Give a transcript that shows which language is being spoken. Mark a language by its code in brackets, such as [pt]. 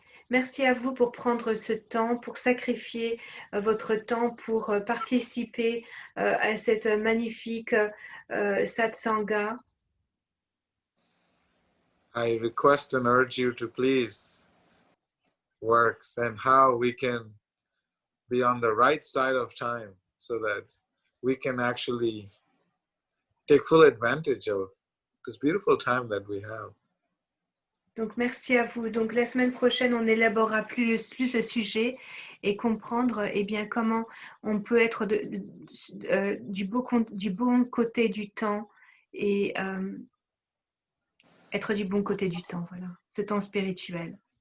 [fr] Merci à vous pour prendre ce temps, pour sacrifier votre temps, pour participer à cette magnifique satsanga. [en] I request and urge you to please work and how we can be on the right side of time so that we can actually take full advantage of this beautiful time that we have. [fr] Donc, merci à vous. Donc, la semaine prochaine, on élaborera plus le sujet et comprendre bien, comment on peut être du bon côté du temps et être du bon côté du temps. Voilà, ce temps spirituel.